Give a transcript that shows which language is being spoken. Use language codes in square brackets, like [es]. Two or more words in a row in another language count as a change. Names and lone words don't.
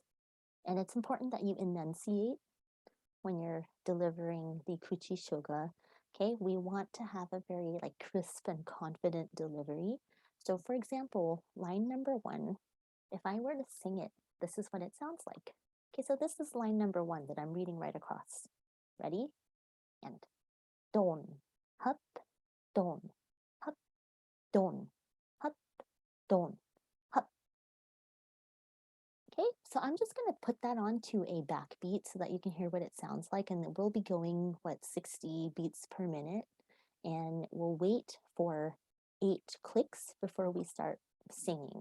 [en] And it's important that you enunciate when you're delivering the [ja] 口唱歌. [en] Okay, we want to have a very like crisp and confident delivery. So for example, line number 1, if I were to sing it, this is what it sounds like. Okay, so this is line number 1 that I'm reading right across. Ready? And don, hup, don, hup, don, hup, don, hop. Okay, so I'm just going to put that onto a backbeat so that you can hear what it sounds like. And then we'll be going, 60 beats per minute. And we'll wait for 8 clicks before we start singing.